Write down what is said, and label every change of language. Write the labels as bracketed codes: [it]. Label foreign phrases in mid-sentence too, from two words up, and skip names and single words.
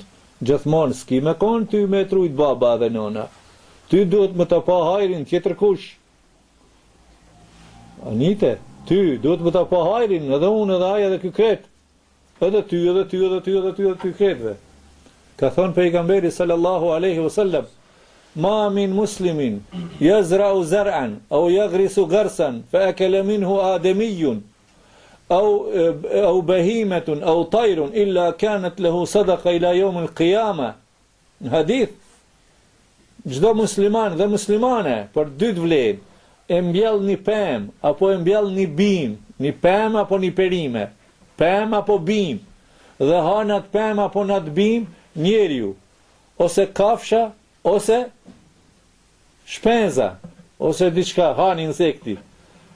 [sq] Gjithmonë s'ki me kanë ty me trujt baba dhe nona. Ty duhet me të pa hajrin tjetër kush. Anite, ty duhet me të pa hajrin edhe unë edhe aja edhe ky kret. Edhe ty, edhe ty, edhe ty, edhe ty, edhe ty kretve. Ka thonë pejgamberi [ar] صلى الله عليه وسلم ما من مسلم يزرع زرعا أو يغرس غرسا فيأكل منه آدمي أو بهيمة أو طير إلا كانت له صدقة إلى يوم القيامة. [sq] Në hadith, gjdo musliman dhe muslimane, për dytë vlen, e mbjell një pem, apo e mbjell një bim, një pem apo një perime, pem apo bim, dhe hanat pem apo nat bim, njeriu, ose kafsha, ose shpenza, ose diçka, hani insekti.